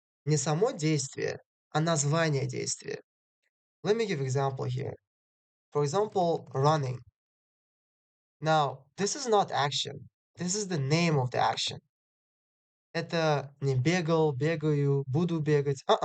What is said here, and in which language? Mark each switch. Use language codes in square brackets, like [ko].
[ru] Не само действие, а название действия. [en] Let me give example here. For example, running. Now, this is not action. This is the name of the action. [ru] Это не бегал, бегаю, буду бегать.